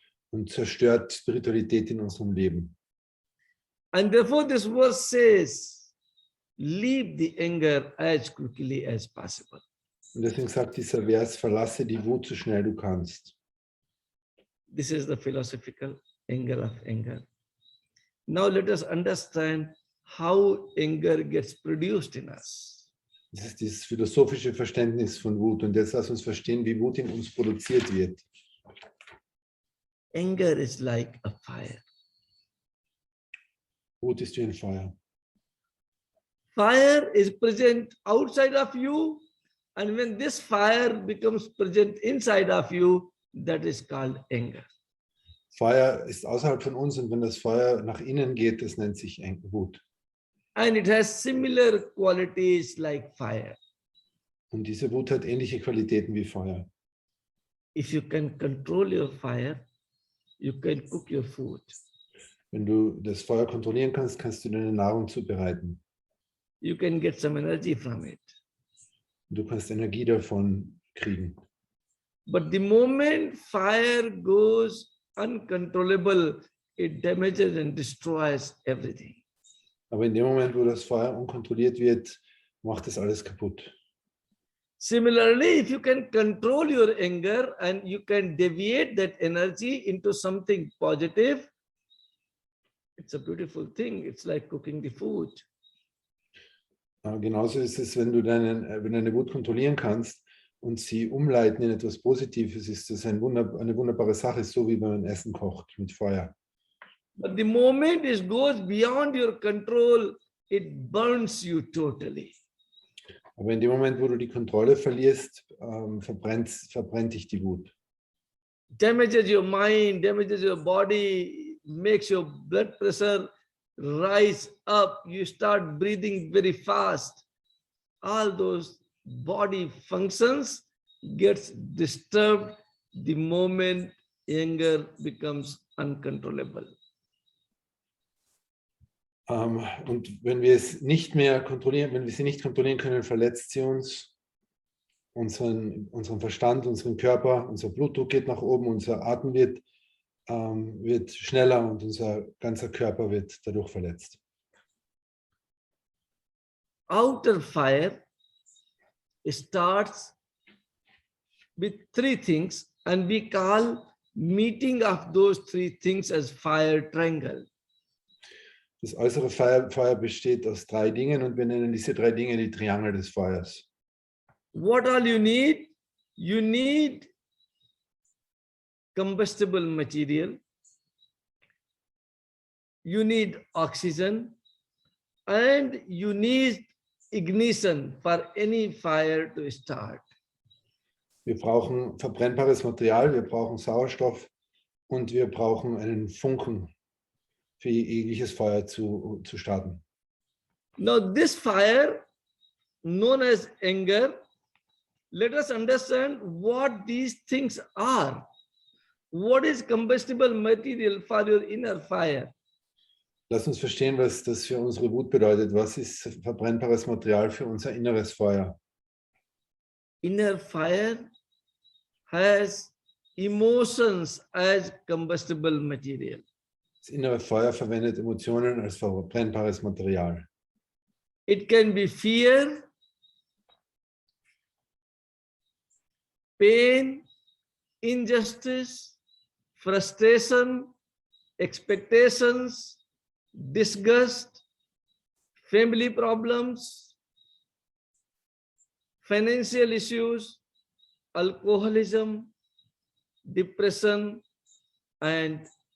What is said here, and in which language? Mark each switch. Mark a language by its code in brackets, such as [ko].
[de] Und zerstört Spiritualität in unserem Leben. [en] And therefore this verse says, leave the anger as quickly as possible. [de] Und deswegen sagt dieser Vers, verlasse die Wut so schnell du kannst. [en] This is the philosophical angle of anger. Now let us understand how anger gets produced in us. [de] Das ist das philosophische Verständnis von Wut. Und jetzt lass uns verstehen, wie Wut in uns produziert wird. [en] Anger is like a fire. [de] Wut ist wie ein Feuer. [en] Fire is present outside of you, and when this fire becomes present inside of you, that is called anger. [de] Feuer ist außerhalb von uns und wenn das Feuer nach innen geht, das nennt sich Wut. [en] And it has similar qualities like fire. [de] Und diese Wut hat ähnliche Qualitäten wie Feuer. [en] If you can control your fire, you can cook your food. [de] Wenn du das Feuer kontrollieren kannst, kannst du deine Nahrung zubereiten. [en] You can get some energy from it. [de] Du kannst Energie davon kriegen. [en] But the moment fire goes uncontrollable, it damages and destroys everything. [de] Aber in dem Moment, wo das Feuer unkontrolliert wird, macht es alles kaputt. [en] Similarly, if you can control your anger and you can deviate that energy into something positive, it's a beautiful thing. It's like cooking the food. [de] Genauso ist es, wenn du deine Wut kontrollieren kannst und sie umleiten in etwas Positives, ist das eine wunderbare Sache, so wie wenn man Essen kocht mit Feuer. [en] But the moment it goes beyond your control, it burns you totally. [de] Aber in dem Moment, wo du die Kontrolle verlierst, verbrennt dich die Wut. [en] Damages your mind, damages your body, makes your blood pressure rise up. You start breathing very fast. All those body functions gets disturbed the moment anger becomes uncontrollable. [de] Und wenn wir es nicht mehr kontrollieren, wenn wir sie nicht kontrollieren können, verletzt sie uns, unseren Verstand, unseren Körper, unser Blutdruck geht nach oben, unser Atem wird schneller und unser ganzer Körper wird dadurch verletzt. [en] Outer fire starts with three things, and we call meeting of those three things as fire triangle. [de] Das äußere Feuer besteht aus 3 Dingen und wir nennen diese 3 Dinge die Triangel des Feuers. [en] What all you need? You need combustible material. You need oxygen, and you need ignition for any fire to start. [de] Wir brauchen verbrennbares Material, wir brauchen Sauerstoff und wir brauchen einen Funken für jegliches Feuer zu starten. [en] Now this fire, known as anger, let us understand what these things are. What is combustible material for your inner fire? [de] Lass uns verstehen, was das für unsere Wut bedeutet. Was ist verbrennbares Material für unser inneres Feuer? [en] Inner fire has emotions as combustible material. [de] Das innere Feuer verwendet Emotionen als verbrennbares Material. [en] It can be fear, pain, injustice, frustration, expectations, disgust, family problems, financial issues, alcoholism, depression, and